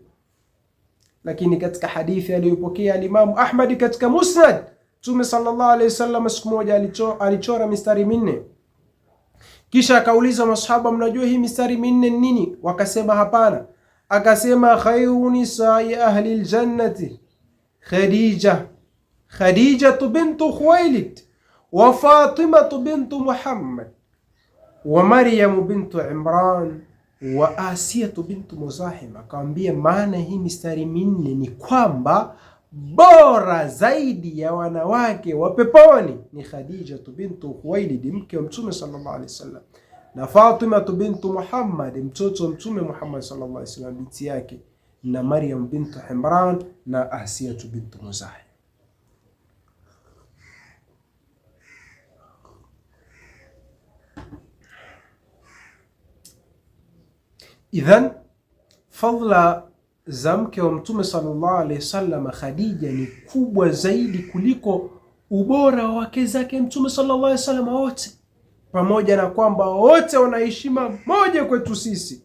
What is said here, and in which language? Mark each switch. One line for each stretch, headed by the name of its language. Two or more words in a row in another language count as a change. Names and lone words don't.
Swahili: Lakini katika hadithi aliyopokea al-Imam Ahmad katika Musnad, mtume
Arabic: صلى الله عليه وسلم
Swahili: siku moja alichora mistari minne, kisha akauliza masahaba, mnajua hii mistari minne nini? Wakasema hapana.
Arabic: Akasema, خير نساء أهل الجنة خديجة بنت خويلد وفاطمة بنت محمد ومريم بنت عمران وآسية بنت مزاحم.
Swahili: Akamwambia maana hii mistari minne ni kwamba bora zaidi ya wanawake wa peponi ni Khadija bintu Khuwailid, mke wa mtume
Arabic: صلى الله عليه وسلم,
Swahili: na Fatima bintu Muhammad, mtoto wa mtume Muhammad
Arabic: صلى الله عليه وسلم,
Swahili: binti yake, na Maryam bintu Imran na Asiya bintu Muzahim. Idhan fadla za mke wa mtume
Arabic: صلى الله عليه وسلم
Swahili: Khadija ni kubwa zaidi kuliko ubora wa wake zake mtume
Arabic: صلى الله عليه وسلم
Swahili: wote, pamoja na kwamba wote wana heshima moja kwetu sisi.